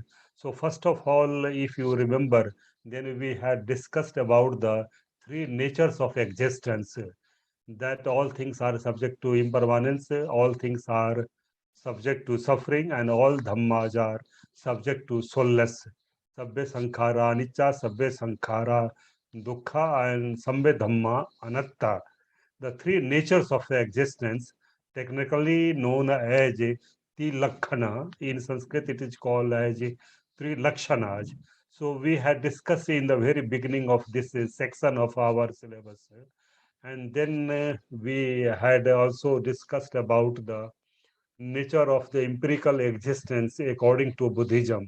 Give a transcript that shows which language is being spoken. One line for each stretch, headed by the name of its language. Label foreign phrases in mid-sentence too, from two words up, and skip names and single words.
English: So, first of all, if you remember, then we had discussed about the 3 natures of existence, that all things are subject to impermanence, all things are subject to suffering, and all dhammas are subject to soulless.
Pali: Sabbe sankhara anicca, sabbe sankhara dukkha, and sabbe dhamma anatta.
English: The 3 natures of existence, technically known as Tilakkhana. In Sanskrit, it is called as 3 Lakshanas. So we had discussed in the very beginning of this section of our syllabus. And then we had also discussed about the nature of the empirical existence according to Buddhism.